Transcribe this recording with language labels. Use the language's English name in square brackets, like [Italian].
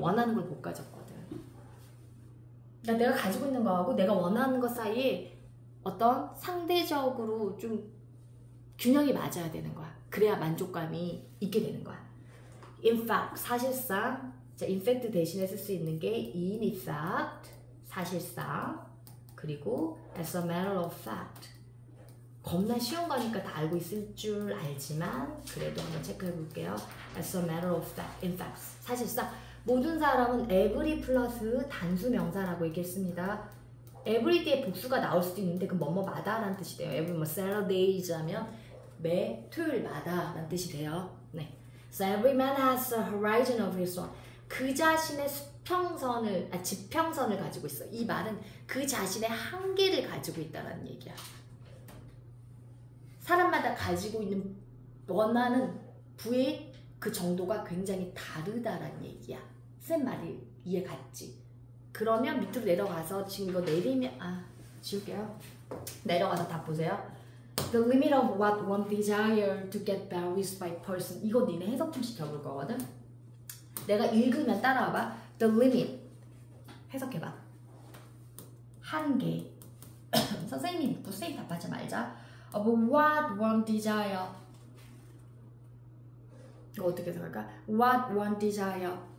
[Korean] 원하는 걸 못 가졌거든. 그러니까 내가 가지고 있는 거하고 내가 원하는 것 사이에 어떤 상대적으로 좀 균형이 맞아야 되는 거야. 그래야 만족감이 있게 되는 거야. [English] In fact, [Korean] 사실상. 자, [English] in fact [Korean] 대신에 쓸 수 있는 게 in fact, 사실상. 그리고 [English] as a matter of fact. [Korean] 겁나 쉬운 거니까 다 알고 있을 줄 알지만 그래도 한번 체크해 볼게요. [English] As a matter of fact, in fact, [Korean] 사실상 모든 사람은 every 플러스 단수 명사라고 얘기했습니다. every 뒤에 복수가 나올 수도 있는데 그 뭐뭐마다 라는 뜻이 돼요. every 뭐 Saturdays 하면 매 토요일마다 라는 뜻이 돼요. 네. [English] So every man has a horizon of his own. [Korean] 그 자신의 수평선을, 지평선을 가지고 있어. 이 말은 그 자신의 한계를 가지고 있다는 얘기야. 사람마다 가지고 있는 원하는 부의 그 정도가 굉장히 다르다라는 얘기야. 쌤 말이 이해 갔지? 그러면 밑으로 내려가서 지금 이거 내리면 지울게요. 내려가서 다 보세요. [English] The limit of what one desire to get varies by person. [Korean] 이거 니네 해석 좀 시켜볼 거거든. 내가 읽으면 따라와봐. [English] The limit [Korean] 해석해봐. 한계. 선생님이 믿고 선생님 답하지 말자. [English] Of what one desire. [Korean] 이거 어떻게 해석할까? [English] What one desire.